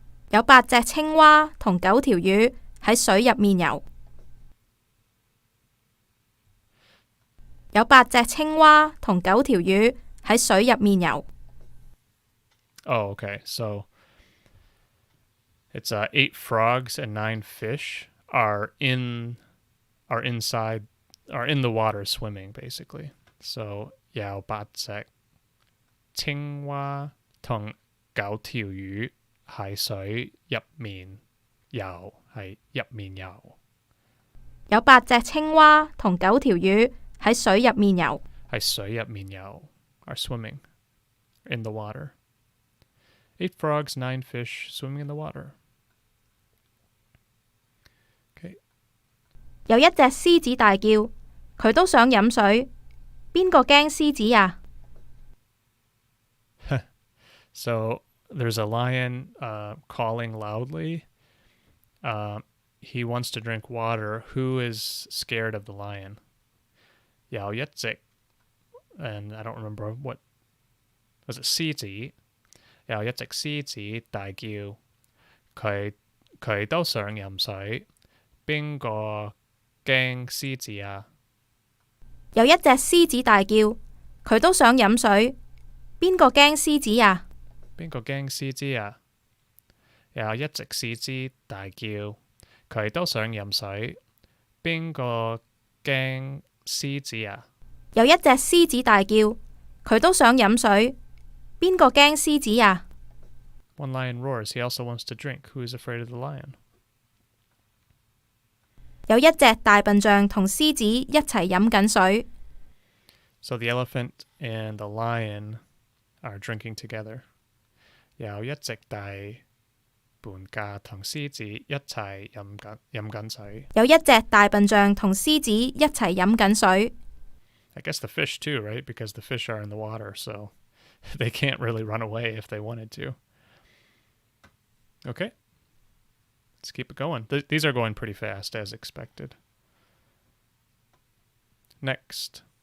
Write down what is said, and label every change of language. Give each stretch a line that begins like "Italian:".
Cantonese: 有8隻青蛙同9條魚喺水入面游。有8隻青蛙同9條魚喺水入面游。
English: Oh, okay. So it's 8 frogs and 9 fish are in the water swimming, basically.
Cantonese: So 有8隻青蛙同9條魚喺水入面游，係入面游。有8隻青蛙同9條魚喺水入面游。喺水入面游
English: are swimming in the water. 8 frogs, 9 fish swimming in the water. Okay.
Cantonese: 有一隻獅子大叫，佢都想飲水。邊個驚獅子啊？
English: So there's a lion calling loudly. He wants to drink water. Who is scared of the lion?
Cantonese: 有一隻
English: and I don't remember what was it
Cantonese: 獅子有一隻獅子大叫佢都想飲水邊個驚獅子啊有一隻獅子大叫佢都想飲水邊個驚獅子啊邊個驚獅子啊有一隻獅子大叫佢都想飲水邊個驚獅子啊有一隻獅子大叫，佢都想飲水。邊個驚獅子啊
English: One lion roars. He also wants to drink. Who is afraid of the lion?
Cantonese: 有一隻大笨象同獅子一齊飲緊水。
English: So the elephant and the lion are drinking together.
Cantonese: 有一隻大笨象同獅子一齊飲緊水。有一隻大笨象同獅子一齊飲緊水。
English: I guess the fish too, right? Because the fish are in the water, so they can't really run away if they wanted to. Okay. Let's keep it going. These are going pretty fast, as expected. Next.